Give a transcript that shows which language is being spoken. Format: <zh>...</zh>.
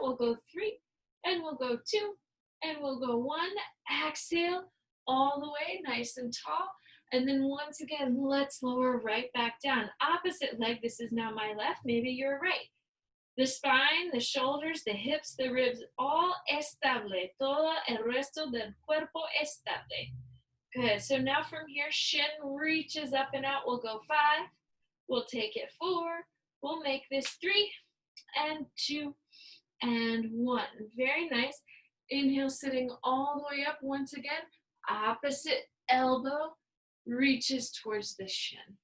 <en>We'll go 3. And we'll go 2. And we'll go 1. Exhale all the way. Nice and tall. And then once again, let's lower right back down. Opposite leg, this is now my left, maybe your right. The spine, the shoulders, the hips, the ribs, all estable.</en> <es>Todo el resto del cuerpo estable.</es> <en>Good, so now from here, shin reaches up and out. We'll go 5, we'll take it 4, we'll make this 3 and 2 and 1. Very nice. Inhale, sitting all the way up once again. Opposite elbow reaches towards the shin.</en>